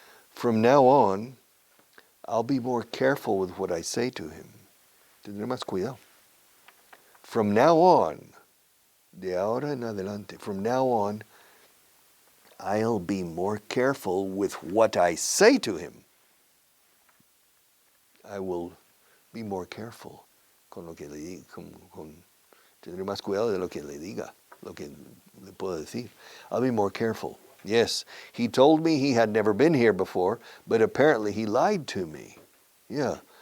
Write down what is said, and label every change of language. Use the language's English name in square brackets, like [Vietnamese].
[English] From now on, I'll be more careful with what I say to him. [Spanish] Tendré más cuidado. [English] From now on, [Spanish] de ahora en adelante, [English] from now on, I'll be more careful with what I say to him. I will be more careful [Spanish] con lo que le diga, tendré más cuidado de lo que le diga, lo que le puedo decir. [English] I'll be more careful. Yes, he told me he had never been here before, but apparently he lied to me. Yeah.